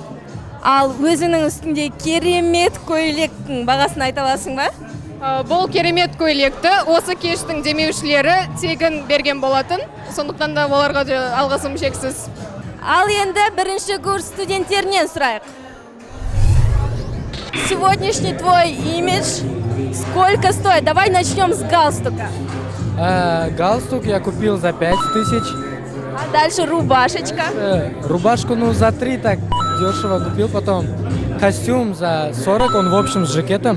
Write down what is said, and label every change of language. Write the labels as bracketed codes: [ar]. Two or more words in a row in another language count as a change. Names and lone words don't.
[kk] Ал өзінің үстінде керемет көйлектің бағасын айта аласың ба? Бұл керемет көйлекті осы кештің демеушілері тегін берген болатын. Сондықтан да оларға алғысым шексіз. Ал енді бірінші курс студенттерінен сұрайық. [ru] Сегодняшний твой имидж сколько стоит? Давай начнем с галстука. Галстук я купил за 5000. А дальше рубашечка. Рубашку, за 3 так дешево купил. Потом костюм за 40, он в общем с жакетом.